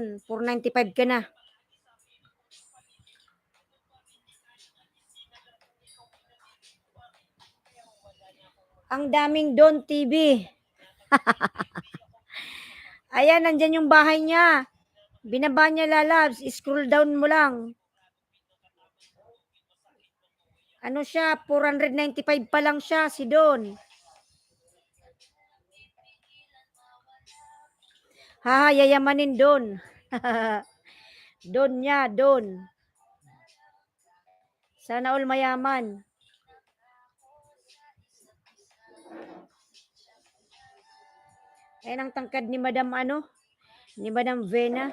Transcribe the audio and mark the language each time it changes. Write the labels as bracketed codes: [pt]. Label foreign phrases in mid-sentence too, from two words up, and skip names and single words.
[tl] 495 ka na. Ang daming Don TV. Ayan, nandyan yung bahay niya. Binaba niya, lalabs. Scroll down mo lang. Ano siya? 495 pa lang siya, si Don. Yayamanin Don. Don niya, Don. Sana all mayaman. Ayan ang tangkad ni Madam ni Madam Vena.